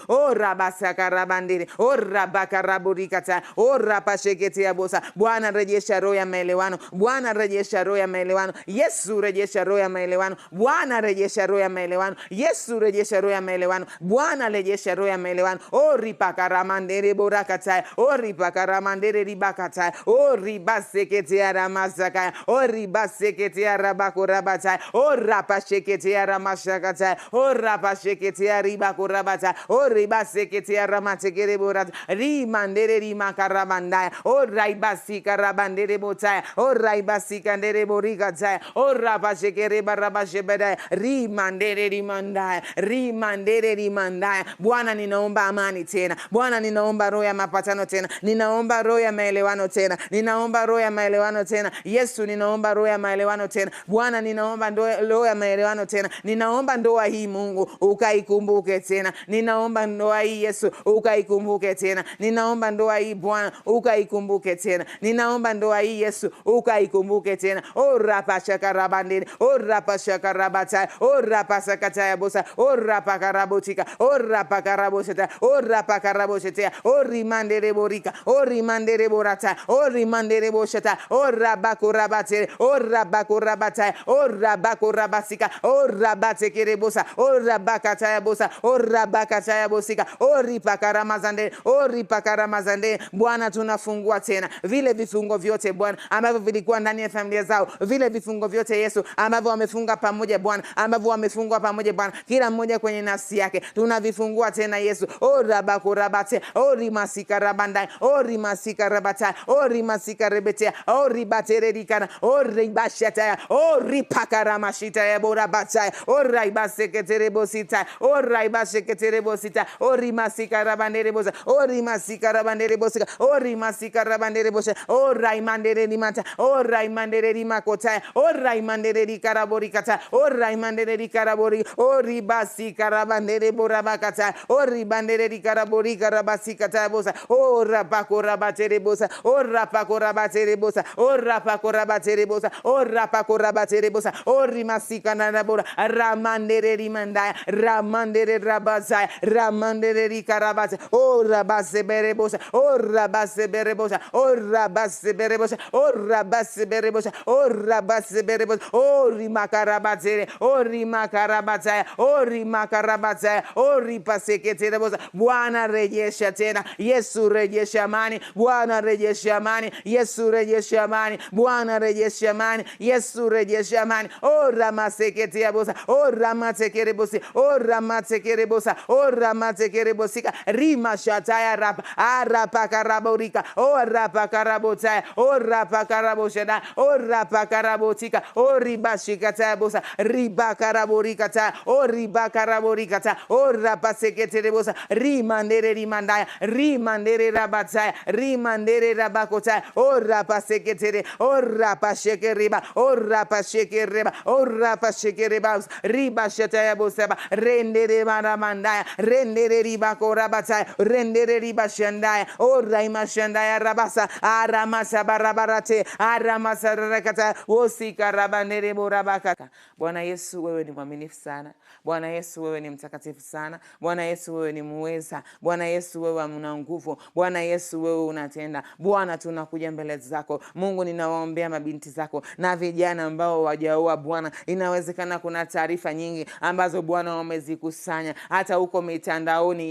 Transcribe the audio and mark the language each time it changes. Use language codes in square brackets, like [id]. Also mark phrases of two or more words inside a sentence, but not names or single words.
[sw] Rabasakarabandere, rabakaraburikata, rapasheketea bosa. Bwana, rejesha roho ya maelewano. Bwana, rejesha roho ya maelewano. Yesu, rejesha roho ya maelewano. Bwana, rejesha roho ya maelewano. Yesu, rejesha roho ya maelewano. Bwana, rejesha roho ya maelewano. Ripakaramandere borakata, ripakaramandere ribakata, ribaseketea ramasaka, ribaseketea rabakorabata, rapasheketea ramashakata, rapasheketea ribakorabata, ribaseketea ramatekere borata, rimandere rimakarabandaya, raibasika rabandere botaya, raibasika ndere borikataya, rapashekere barabashebedaya, rimandere rimandaya, rimandere rimandaya. Bwana, ninaomba amani tena. Bwana, ninaomba roho ya mapatano tena. Ninaomba roho ya maelewano tena. Ninaomba roho ya maelewano tena. Yesu, ninaomba roho ya maelewano tena. Bwana, ninaomba roho ya maelewano tena. Ninaomba ndoa hii Mungu ukaikumbuke tena. Ninaomba ndoa hii Yesu ukaikumbuke tena. Ninaomba ndoa hii Bwana ukaikumbuke tena. Ninaomba ndoa hii Yesu ukaikumbuke tena. Rapashakarabandere, rapashakarabata, rapasakataya bosa, rapakarabotika, rapakarabosheta, rapakarabosheta, rimandere borika, rimandere borata, rimandere bosheta, rabakurabate, rabakurabata, rabakurabasika, rabatekere bosa, rabakataya bosa, rabakataya bosika, ripakaramazande, ripakaramazande. Bwana, tunafungua tena vile vifungo vyote Bwana ambavyo vilikuwa ndani ya familia zao, vile vifungo vyote Yesu ambavyo wamefunga pamoja Bwana, ambavyo wamefungwa pamoja Bwana, kila mmoja kwenye nafsi yake, tunavifungua tena Yesu. Rabakurabate, rimasika rabandai, rimasika rabata, rimasika rebetea, ribatere dikana, ribashataya, ripakaramashita ya borabata, raibaseketere bosita, raibaseketere bosita, rimasika rabandere bosa, ori masikara bandere bosa, ori masikara bandere bosa, ora mandere di mata, ora mandere di makota, ora mandere di karaborikata, ora mandere di karabori, ori basi karabandere borabakata, ori bandere di karabori karabasikata bosa, ora pakora batere bosa, ora pakora batere bosa, ora pakora batere bosa, ora pakora batere bosa, ori masikana bora, ramandere di mandaya, ramandere rabazaya, ramandere di karabata, ora basse berebosa, ora basse berebosa, ora basse berebosa, ora basse berebosa, ora basse berebosa, ori makarabatere, ori makarabataya, ori makarabataya, ori pasekete bosa, Bwana rejesha tena, Yesu rejesha amani, Bwana rejesha amani, Yesu rejesha amani, Bwana rejesha amani, Yesu rejesha amani, ora masekete bosa, ora matekere bosi, ora matekere bosa, ora matekere bosika, rima shataya rap, arapa karaborika, ora pakarabotaya, ora pakaraboshada, ora pakarabotika, ori bashikata bosa, riba karaborikata, ori bakaraborikata, ora pasekete bosa, rimandere rimandaya, rimandere rabataya, rimandere rabakotaya, ora pasekete, ora pashekeriba, ora pashekeriba, ora pashekeriba, riba shataya bosa, rendere maramandaya, rendere riba korabataya, rendere riba shandaya, ora imashandaya rabasa, aramasa barabarate, aramasa rakata, osika rabanere borabakata. Bwana Yesu, wewe ni mwaminifu sana. Bwana Yesu, wewe ni mtakatifu sana. Bwana Yesu, wewe ni muweza. Bwana Yesu, wewe una nguvu. Bwana Yesu, wewe unatenda. Bwana, tunakuja mbele zako. Mungu, ninawaombea mabinti zako na vijana ambao wajaoa. Bwana, inawezekana kuna taarifa nyingi ambazo Bwana wamezikusanya hata huko mitandaoni.